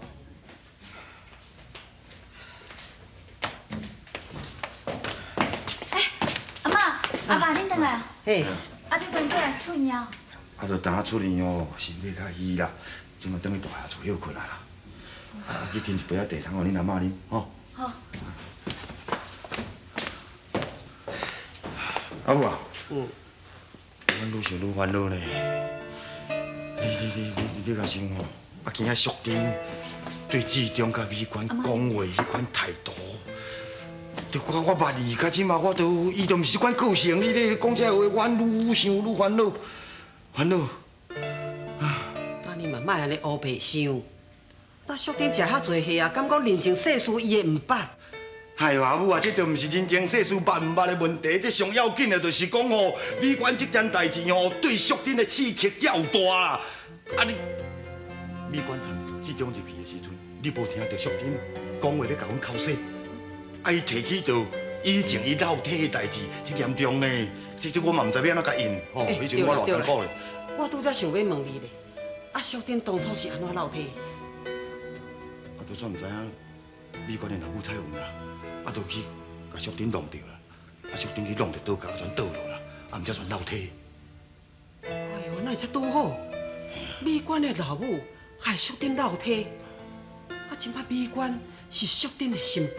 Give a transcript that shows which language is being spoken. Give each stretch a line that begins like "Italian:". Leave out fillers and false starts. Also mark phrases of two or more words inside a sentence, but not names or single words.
Min Nan Chinese: 阿嬷，阿爸，恁回来啊？嘿，啊，你关过来出院啊？啊，就等下出院哦，身体较虚啦，即马等于大下厝休困啊啦。啊，去添一杯仔茶汤互恁阿嬷啉，吼。好。阿母啊，阮愈想愈烦恼呢。你甲想哦，啊，今仔淑珍对志忠甲美娟讲话迄款态度，就我捌伊，到即马我都伊都毋是款个性，你咧讲这话，我愈想愈烦恼，烦恼。那你嘛莫安尼乌白想。那淑珍食遐济岁啊，敢讲认真世事伊会毋捌？哎呦，阿母啊，这都毋是人情世事捌毋捌的问题，这上要紧的，就是讲吼，美娟这件代志吼，对淑珍的刺激才有大啊！啊你，美娟从志忠入去的时阵，你无听到淑珍讲话咧，甲阮口说，啊伊提起到以前伊老体的代志，这严重呢，这我嘛毋知要安怎甲应，吼，迄阵我偌艰苦咧。我拄则想要问你咧，啊，淑珍当初是安怎老体？啊，就算毋知影美娟的老母彩云啦。啊，就去甲淑珍弄着啦，啊，淑珍去弄着倒脚，全倒落啦，啊，毋则全落体。哎呦，那会才拄好。美娟的老母害淑珍落体，啊，即摆美娟是淑珍的新妇。